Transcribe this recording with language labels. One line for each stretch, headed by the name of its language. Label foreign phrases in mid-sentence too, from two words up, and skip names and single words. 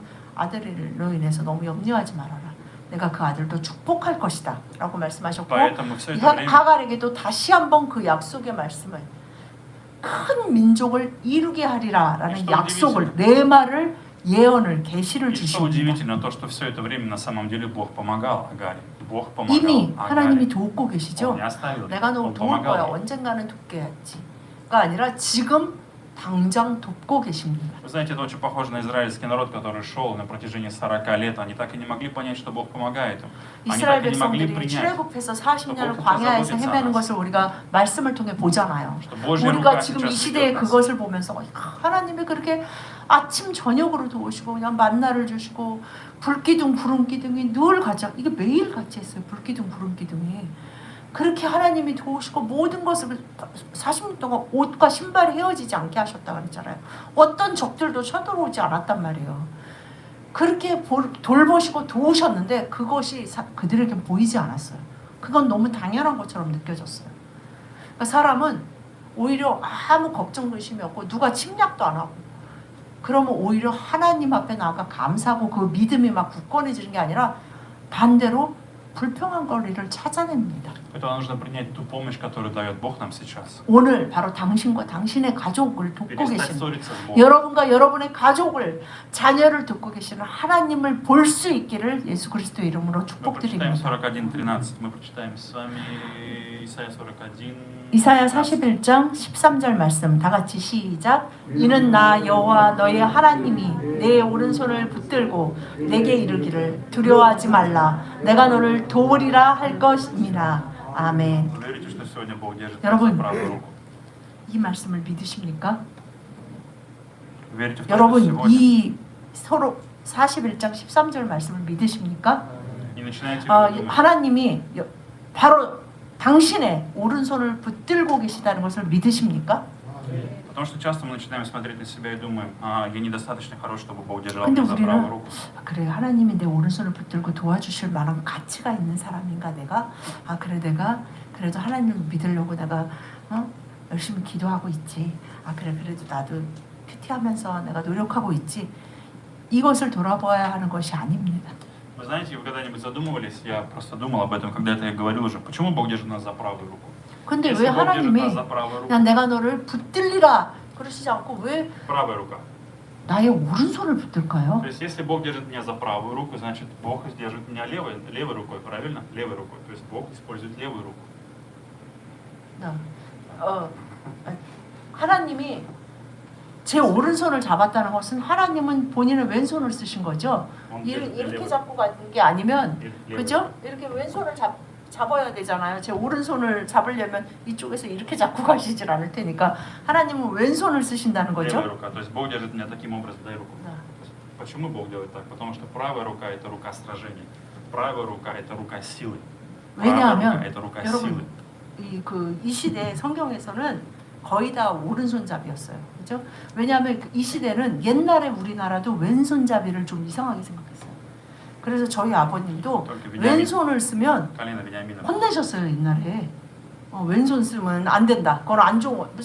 Korean: 아들로 인해서 너무 염려하지 말아라. 내가 그 아들도 축복할 것이다 라고 말씀하셨고 하갈에게도 다시 한번 그 약속의 말씀을 큰 민족을 이루게 하리라 라는 약속을 내 말을 예언을 계시를
Russian: что
Korean: 주십니다.
Russian: удивительно, то, что все это время на самом деле Бог помогал Агаре. Бог помогал
Korean: 이미 하나님이
Russian: Агаре.
Korean: 돕고
Russian: Он
Korean: 계시죠.
Russian: не оставил ее.
Korean: 내가 너
Russian: Он
Korean: 도울 거야.
Russian: помогал ей.
Korean: 언젠가는 돕겠지가 아니라 지금 당장 돕고 계십니다.
Russian: Вы знаете, это очень похоже на израильский народ, который шел на протяжении 40 лет. Они так и не могли понять, что Бог помогает им. Они
Korean: 이스라엘
Russian: так и не могли
Korean: 백성들이
Russian: принять,
Korean: 출애굽해서 40년을 광야에서 헤매는 것을 우리가 말씀을 통해 보잖아요.
Russian: что Божья
Korean: 우리가
Russian: рука
Korean: 지금 이
Russian: сейчас
Korean: 시대에
Russian: ведет нас.
Korean: 그것을 보면서 하나님이 그렇게 아침 저녁으로 도우시고 그냥 만나를 주시고 불기둥 구름기둥이 늘 같이 이게 매일 같이 했어요. 불기둥 구름기둥이 그렇게 하나님이 도우시고 모든 것을 40년 동안 옷과 신발이 헤어지지 않게 하셨다고 했잖아요. 어떤 적들도 쳐들어오지 않았단 말이에요. 그렇게 돌보시고 도우셨는데 그것이 그들에게 보이지 않았어요. 그건 너무 당연한 것처럼 느껴졌어요. 그러니까 사람은 오히려 아무 걱정 의심이 없고 누가 침략도 안 하고 그러면 오히려 하나님 앞에 나아가 감사하고 그 믿음이 막 굳건해지는 게 아니라 반대로 불평한 거리를 찾아냅니다.
Russian: Поэтому нужно принять ту помощь, которую дает Бог нам сейчас.
Korean: 오늘 바로 당신과 당신의 가족을 돕고
Russian: Перестать
Korean: 계시는
Russian: ссориться с Богом.
Korean: 여러분과 여러분의 가족을 자녀를 돕고 계시는 하나님을 볼 수 있기를 예수 그리스도의 이름으로
Russian: Мы прочитаем
Korean: 축복드립니다. 41:13.
Russian: Мы прочитаем с вами Исайя 41.
Korean: 이사야 41장 13절 말씀 다 같이 시작. 이는 나 여호와 너의 하나님이 내 오른손을 붙들고 내게 이르기를 두려워하지 말라. 내가 너를 도우리라 할 것임이라. 아멘.
Russian: Вы верите, что сегодня Бог держит
Korean: 여러분,
Russian: нашу правую руку?
Korean: 이 말씀을 믿으십니까?
Russian: Вы верите в то, что
Korean: 여러분
Russian: сегодня?
Korean: 이 서로 41장 13절 말씀을 믿으십니까?
Russian: И начинаете ли вы думать,
Korean: 하나님이 바로 당신의 오른손을 붙들고 계시다는 것을 믿으십니까?
Russian: Потому что часто мы начинаем смотреть на себя и думаем, я недостаточно хорош, чтобы Бог держал
Korean: 근데
Russian: меня за правую
Korean: 우리는
Russian: руку.
Korean: 그래 하나님이 내 오른손을 붙들고 도와주실 만한 가치가 있는 사람인가 내가? 그래 내가 그래도 하나님을 믿으려고 내가 열심히 기도하고 있지. 그래 그래도 나도 큐티하면서 내가 노력하고 있지. 이것을 돌아봐야 하는 것이 아닙니다.
Russian: Вы знаете, вы когда-нибудь задумывались, я просто думал об этом, когда-то я говорил уже, почему Бог держит нас за правую руку?
Korean: 근데
Russian: Если
Korean: 왜
Russian: Бог держит
Korean: 하나님이
Russian: нас за правую руку,
Korean: 그냥 내가 너를 붙들리라 그러시지 않고 왜
Russian: правая рука.
Korean: 나의 오른손을 붙들까요?
Russian: То есть, если Бог держит меня за правую руку, значит, Бог держит меня левой рукой, правильно? Левой рукой. То есть, Бог использует левую руку.
Korean: 하나님이 제 오른손을 잡았다는 것은 하나님은 본인은 왼손을 쓰신 거죠. 이렇게 잡고 가는 게 아니면 그죠? 이렇게 왼손을 잡아야 되잖아요. 제 오른손을 잡으려면 이쪽에서 이렇게 잡고 가시질 않을 테니까 하나님은 왼손을 쓰신다는 거죠.
Russian: Левая рука. То есть, Бог держит меня таким образом, дай руку. То Почему Бог делает так? Потому что правая рука – это рука сражений. Правая рука – это рука силы. Правая рука
Korean: 왜냐하면
Russian: – это рука
Korean: 여러분
Russian: силы.
Korean: 이 시대 성경에서는 거의 다 오른손잡이였어요. 그죠? 왜냐하면 이 시대는 옛날에 우리나라도 왼손잡이를 좀 이상하게 생각했어요. 그래서 저희 아버님도 왼손을 쓰면
Russian: Колено Вениамина.
Korean: 혼내셨어요 옛날에. 왼손 쓰면 안 된다. 그건 안 좋은 거.